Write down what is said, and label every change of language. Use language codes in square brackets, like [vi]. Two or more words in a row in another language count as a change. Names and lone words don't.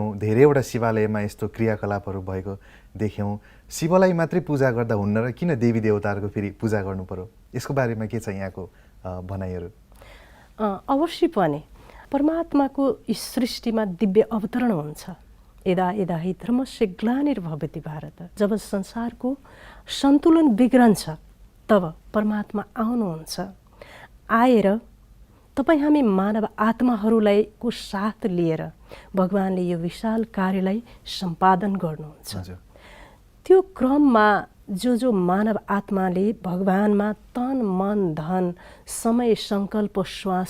[ne] धेरैवटा शिवालयमा यस्तो क्रियाकलापहरू भएको देख्यौँ। शिवलाई मात्रै पूजा गर्दा हुन्न र किन देवी देवताहरूको फेरि पूजा गर्नु पर्यो? यसको बारेमा के छ यहाँको भनाइहरू? अवश्य पनि परमात्माको सृष्टिमा दिव्य अवतरण हुन्छ। [sa] यदा यदा हि धर्मस्य ग्लानिर्भवति भारत, [ne] जब संसारको सन्तुलन बिग्रन्छ तब परमात्मा आउनुहुन्छ, आएर तपाईँ हामी मानव आत्माहरूलाई को साथ लिएर भगवानले यो विशाल कार्यलाई सम्पादन गर्नुहुन्छ। त्यो क्रममा जो मानव आत्माले भगवानमा तन मन धन समय सङ्कल्प श्वास